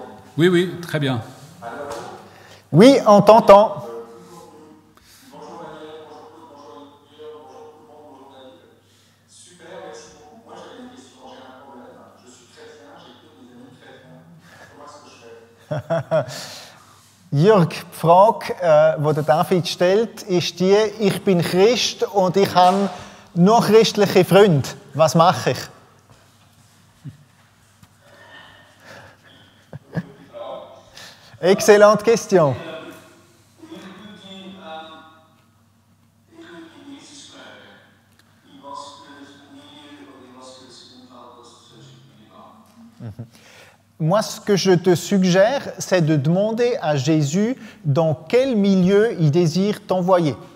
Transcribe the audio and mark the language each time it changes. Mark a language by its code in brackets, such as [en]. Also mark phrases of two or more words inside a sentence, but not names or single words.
[fr] Oui, oui, très bien. Oui, on t'entend. Bonjour Manuel, bonjour Claude, bonjour Jörg, bonjour tout le monde, bonjour David. Super, merci beaucoup. Moi, j'avais une question, j'ai un problème. Je suis chrétien, j'ai que des amis chrétiens. Comment est-ce que je fais? [de] Jörg, die Frage, die der David stellt, ist die: Ich bin Christ und ich habe nur christliche Freunde. Was mache ich? [fr] Excellente question. Moi, ce que je te suggère, c'est de demander à Jésus dans quel milieu il désire t'envoyer.